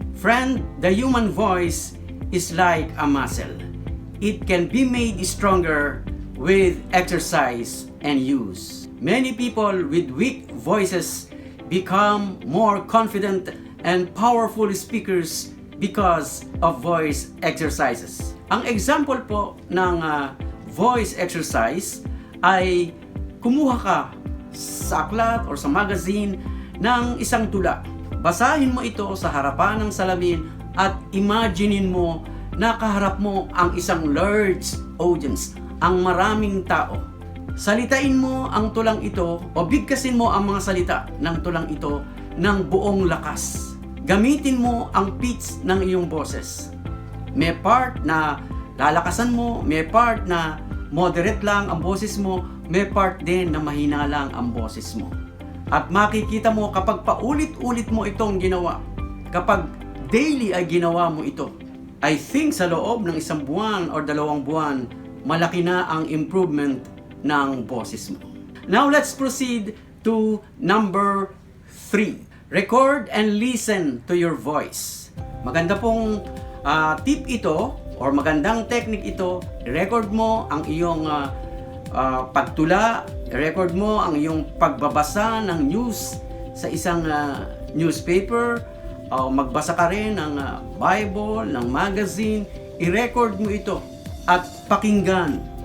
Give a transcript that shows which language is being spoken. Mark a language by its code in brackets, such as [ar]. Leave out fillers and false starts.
[en] Friend, the human voice is like a muscle. It can be made stronger with exercise and use. Many people with weak voices become more confident and powerful speakers because of voice exercises. [tl] Ang example po ng voice exercise ay kumuha ka sa aklat or sa magazine ng isang tula. Basahin mo ito sa harapan ng salamin at imaginein mo na kaharap mo ang isang large audience, ang maraming tao. Salitain mo ang tulang ito o bigkasin mo ang mga salita ng tulang ito ng buong lakas. Gamitin mo ang pitch ng iyong boses. May part na lalakasan mo, may part na moderate lang ang boses mo, may part din na mahina lang ang boses mo. At makikita mo kapag paulit-ulit mo itong ginawa, kapag daily ay ginawa mo ito, I think sa loob ng 1 buwan or 2 buwan, malaki na ang improvement ng boses mo. [en] Now let's proceed to number 3. Record and listen to your voice. [tl] Maganda pong tip ito or magandang technique ito. Record mo ang iyong pagtula, record mo ang iyong pagbabasa ng news sa isang newspaper, magbasa ka rin ng Bible, ng magazine, i-record mo ito at pakinggan.